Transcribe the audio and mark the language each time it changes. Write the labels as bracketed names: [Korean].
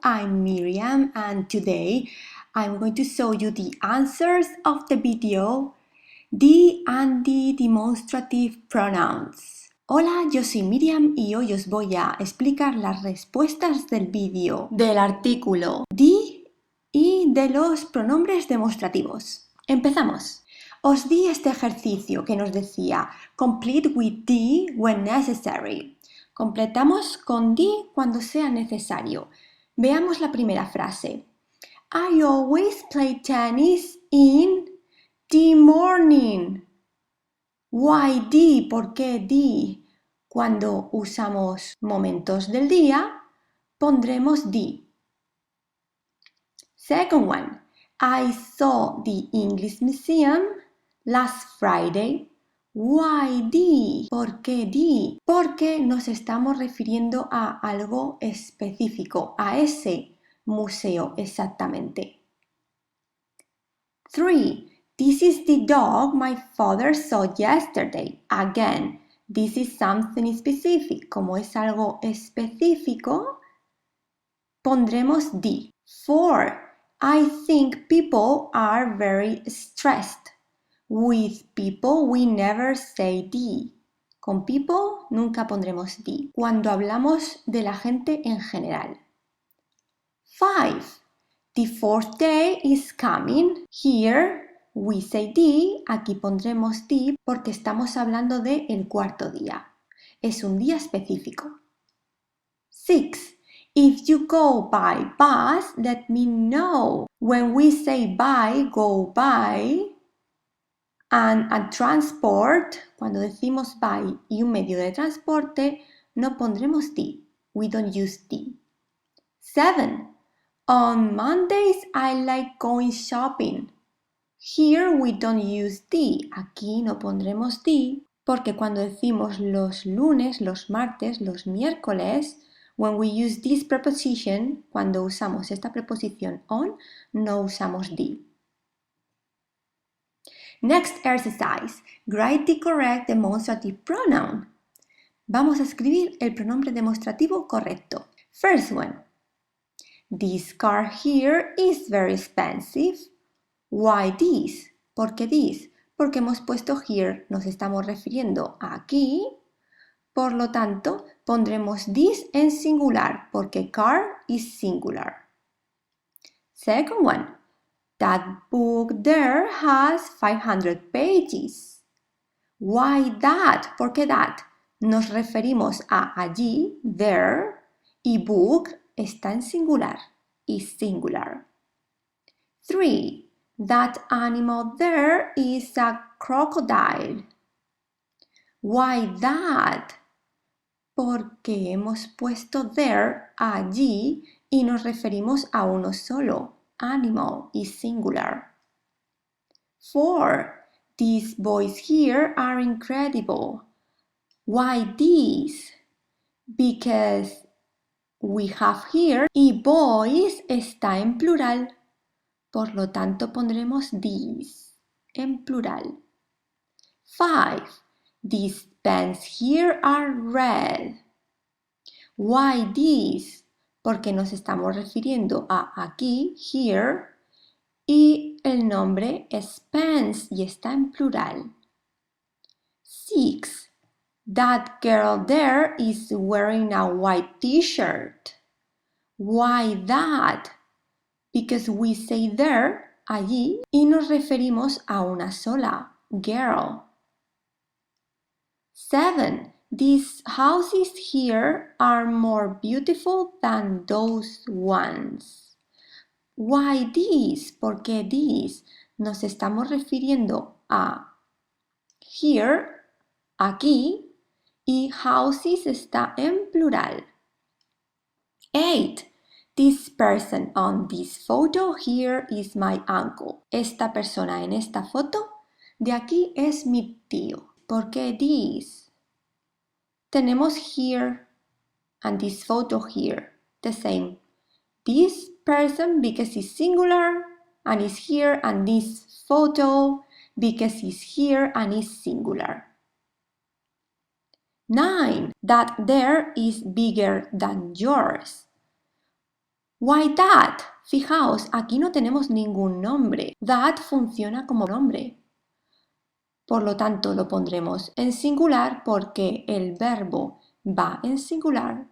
[English] I'm Miriam and today I'm going to show you the answers of the video the and the demonstrative pronouns. [Spanish] Hola, yo soy Miriam y hoy os voy a explicar las respuestas del vídeo del artículo the y de los pronombres demostrativos. Empezamos. Os di este ejercicio que nos decía [English] complete with the when necessary. [Spanish] Completamos con the cuando sea necesario. Veamos la primera frase. [English] I always play tennis in the morning. Why the? [Spanish] ¿Por qué the? Cuando usamos momentos del día, pondremos the. [English] Second one. I saw the English Museum last Friday. Why the? [Spanish] ¿Por qué the? Porque nos estamos refiriendo a algo específico, a ese museo exactamente. 3. [English] This is the dog my father saw yesterday. Again, this is something specific. [Spanish] Como es algo específico, pondremos the. 4. [English] I think people are very stressed. With people, we never say the. [Spanish] Con people, nunca pondremos the. Cuando hablamos de la gente en general. 5. [English] The fourth day is coming. Here, we say the. [Spanish] Aquí pondremos the porque estamos hablando de el cuarto día. Es un día específico. 6. [English] If you go by bus, let me know. When we say by, go by. And transport, [Spanish] cuando decimos by y un medio de transporte, no pondremos the. [English] We don't use the. 7. On Mondays, I like going shopping. Here we don't use the. [Spanish] Aquí no pondremos the, porque cuando decimos los lunes, los martes, los miércoles, [English] when we use this preposition, [Spanish] cuando usamos esta preposición on, no usamos the. [English] Next exercise. Write the correct demonstrative pronoun. [Spanish] Vamos a escribir el pronombre demostrativo correcto. [English] First one. This car here is very expensive. Why this? [Spanish] ¿Por qué this? Porque hemos puesto here, nos estamos refiriendo a aquí. Por lo tanto, pondremos this en singular, porque [English] car is singular. Second one. That book there has 500 pages. Why that? [Spanish] ¿Por qué that? Nos referimos a allí, there, y book está en singular, [English] is singular. [Spanish] 3. [English] That animal there is a crocodile. Why that? [Spanish] Porque hemos puesto there, allí, y nos referimos a uno solo. [English] Animal is singular. 4. These boys here are incredible. Why these? Because we have here [Spanish] y boys está en plural. Por lo tanto pondremos these en plural. 5. [English] These pens here are red. Why these? [Spanish] Porque nos estamos refiriendo a aquí, here, y el nombre es pens y está en plural. 6. [English] That girl there is wearing a white t-shirt. Why that? Because we say there, [Spanish] allí, y nos referimos a una sola, girl. 7. [English] These houses here are more beautiful than those ones. Why these? [Spanish] ¿Por qué these? Nos estamos refiriendo a here, aquí, y houses está en plural. 8. [English] This person on this photo here is my uncle. [Spanish] Esta persona en esta foto de aquí es mi tío. ¿Por qué this? Tenemos [English] here and this photo here, the same. This person because it's singular and is here, and this photo because it's here and is singular. 9. That there is bigger than yours. Why that? [Spanish] Fijaos, aquí no tenemos ningún nombre. That funciona como nombre. Por lo tanto, lo pondremos en singular porque el verbo va en singular.